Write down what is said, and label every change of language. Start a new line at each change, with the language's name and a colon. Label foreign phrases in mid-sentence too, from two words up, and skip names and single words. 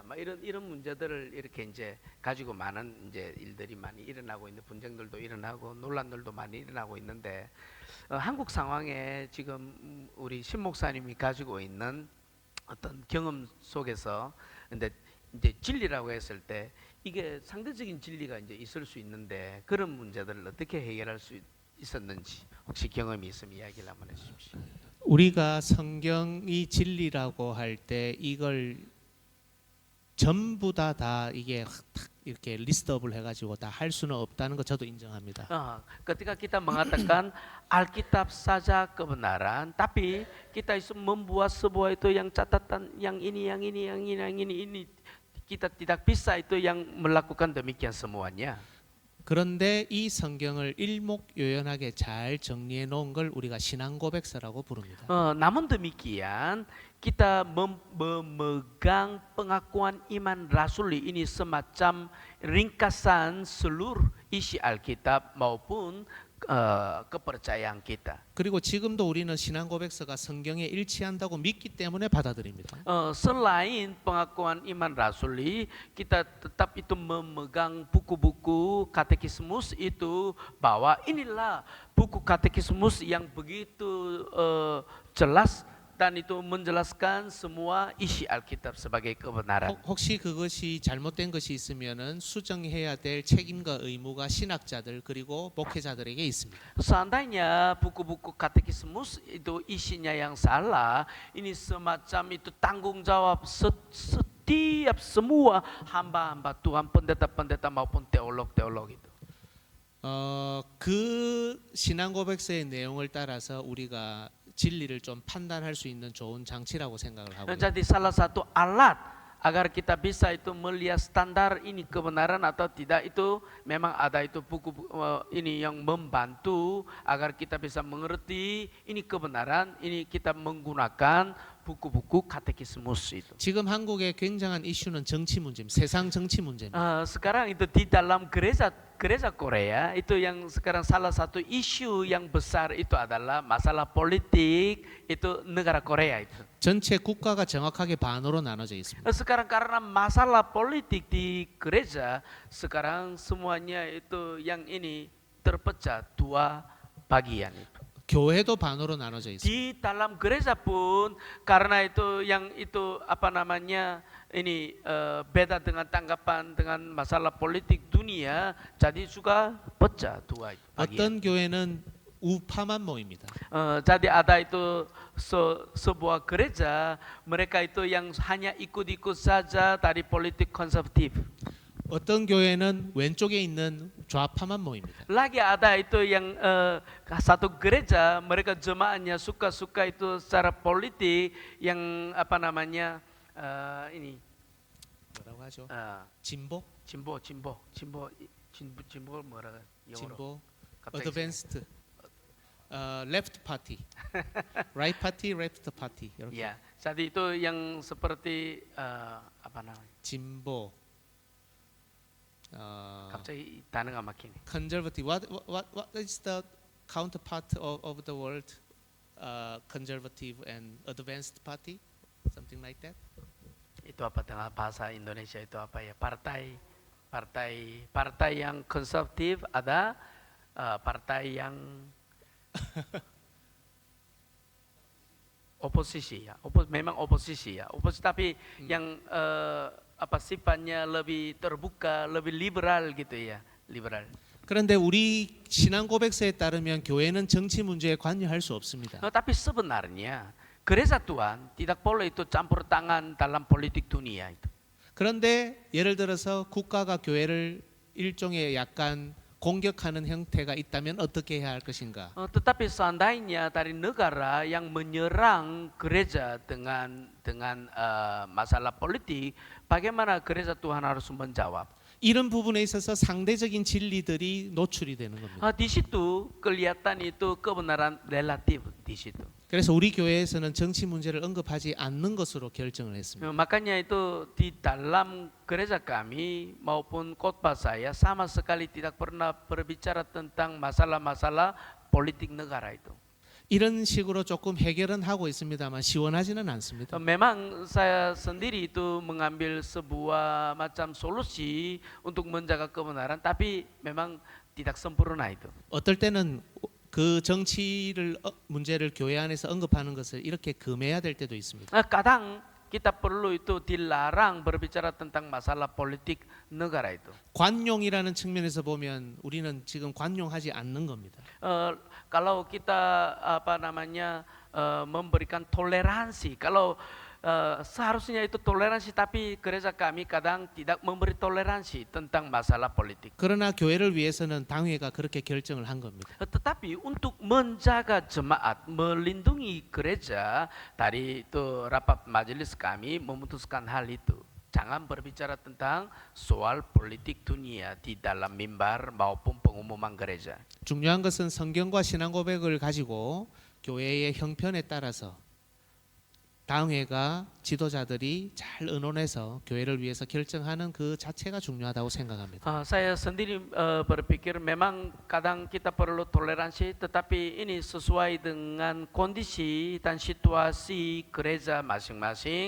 Korean: 막 이런 문제들을 이렇게 이제 가지고 많은 이제 일들이 많이 일어나고 있는 분쟁들도 일어나고 논란들도 많이 일어나고 있는데 한국 상황에 지금 우리 신 목사님이 가지고 있는 어떤 경험 속에서 근데 이제 진리라고 했을 때 이게 상대적인 진리가 이제 있을 수 있는데 그런 문제들을 어떻게 해결할 수 있었는지 혹시 경험이 있으면 이야기를 한번 해주십시오. 우리가 성경이 진리라고 할 때 이걸 전부 다 이게 탁 이렇게 리스트업을 해가지고 다 할 수는 없다는 거 저도 인정합니다.
Indonesian: Ketika kita mengatakan Alkitab saja kebenaran, tapi kita membuat sebuah itu yang catatan yang ini kita tidak bisa itu yang melakukan demikian semuanya.
Korean: 그런데 이 성경을 일목요연하게 잘 정리해 놓은 걸 우리가 신앙 고백서라고 부릅니다.
Indonesian: Namun demikian kita memegang pengakuan iman rasuli ini semacam ringkasan seluruh isi Alkitab maupun kepercayaan kita.
Korean: 그리고 지금도 우리는 신앙 고백서가 성경에 일치한다고 믿기 때문에 받아들입니다.
Indonesian: Selain pengakuan iman rasuli, kita tetap itu memegang buku-buku katekismus itu bahwa inilah buku katekismus yang begitu jelas dan itu menjelaskan semua isi Alkitab sebagai kebenaran.
Korean: 혹시 그것이 잘못된 것이 있으면은 수정해야 될 책임과 의무가 신학자들 그리고 목회자들에게 있습니다.
Indonesian: Seandainya buku-buku katekismus itu isinya yang salah, ini semacam itu tanggung jawab setiap semua hamba-hamba Tuhan, pendeta-pendeta maupun teolog-teolog itu.
Korean: 그 신앙 고백서의 내용을 따라서 우리가 진리를 좀 판단할 수 있는 좋은 장치라고 생각을 하고요.
Indonesian: Jadi salah satu alat agar kita bisa itu melihat standar ini kebenaran atau tidak itu memang ada itu buku ini yang membantu agar kita bisa mengerti ini kebenaran, ini kita menggunakan buku-buku katekismus itu.
Korean: 지금 한국의 굉장한 이슈는 정치 문제입니다. 세상 정치 문제입니다.
Indonesian: Sekarang itu di dalam gereja Korea itu yang sekarang salah satu isu yang besar itu adalah masalah politik itu negara Korea itu.
Korean: 전체 국가가 정확하게 반으로 나눠져 있습니다.
Indonesian: Sekarang karena masalah politik di gereja sekarang semuanya itu yang ini terpecah dua bagian itu.
Korean: 교회도 반으로 나눠져 있습니다.
Indonesian: Di dalam gereja pun karena itu yang itu apa namanya ini beda dengan tanggapan dengan masalah politik dunia jadi juga pecah dua itu bagian.
Korean: 어떤 교회는 우파만 모입니다.
Indonesian: Jadi ada itu sebuah gereja mereka itu yang hanya ikut-ikut saja dari politik konservatif.
Korean: 어떤 교회는 왼쪽에 있는 좌파만 모입니다.
Indonesian: Lagi ada itu yang satu gereja mereka jemaatnya suka-suka itu secara politik yang apa namanya ini
Korean: 뭐라고 하죠? 진보 진보, 뭐라 영어로 진보, 갑자기
English: advanced, left party, right party, left party 이렇게.
Indonesian: ya jadi itu yang seperti apa namanya
Korean: 진보, 갑자기 단어가 막히네.
English: conservative. What is the counterpart of the word conservative and advanced party? Something like that.
Indonesian: Itu apa dengan bahasa Indonesia itu apa ya? Partai yang konservatif ada partai yang oposisi ya. Memang oposisi ya. Oposisi tapi yang apa sifatnya lebih terbuka, lebih liberal gitu ya, liberal.
Korean: 그런데 우리 신앙 고백서에 따르면 교회는 정치 문제에 관여할 수 없습니다.
Indonesian: Tapi sebenarnya gereja Tuhan tidak boleh itu campur tangan dalam politik dunia itu.
Korean: 그런데 예를 들어서 국가가 교회를 일종의 약간 공격하는 형태가 있다면 어떻게 해야 할 것인가?
Indonesian: Tetapi seandainya dari negara yang menyerang gereja dengan masalah politik, bagaimana gereja Tuhan harus menjawab?
Korean: 이런 부분에 있어서 상대적인 진리들이 노출이 되는 겁니다.
Indonesian: Di situ kelihatan itu kebenaran relatif di situ.
Korean: 그래서 우리 교회에서는 정치 문제를 언급하지 않는 것으로 결정을 했습니다.
Indonesian: Makanya itu di dalam gereja kami maupun khotbah saya sama sekali tidak pernah berbicara tentang masalah-masalah politik negara itu.
Korean: 이런 식으로 조금 해결은 하고 있습니다만 시원하지는 않습니다.
Indonesian: Memang saya sendiri itu mengambil sebuah macam solusi untuk menjaga kebenaran, tapi memang tidak sempurna itu.
Korean: 어떨 때는 그 정치를 문제를 교회 안에서 언급하는 것을 이렇게 금해야 될 때도 있습니다.
Indonesian: Kadang kita perlu itu dilarang berbicara tentang masalah politik negara itu.
Korean: 관용이라는 측면에서 보면 우리는 지금 관용하지 않는 겁니다.
Indonesian: Kalau kita apa namanya memberikan toleransi, kalau seharusnya itu toleransi, tapi gereja kami kadang tidak memberi toleransi tentang masalah politik.
Korean: 그러나 교회를 위해서는 당회가 그렇게 결정을 한 겁니다.
Indonesian: Tetapi untuk menjaga jemaat, melindungi gereja dari itu rapat majelis kami memutuskan hal itu. Jangan berbicara tentang soal politik dunia di dalam mimbar maupun pengumuman gereja.
Korean: 중요한 것은 성경과 신앙 고백을 가지고 교회의 형편에 따라서 당회가 지도자들이 잘 의논해서 교회를 위해서 결정하는 그 자체가 중요하다고 생각합니다.
Indonesian: Saya sendiri berpikir memang kadang kita perlu toleransi, tetapi ini sesuai dengan kondisi dan situasi gereja masing-masing.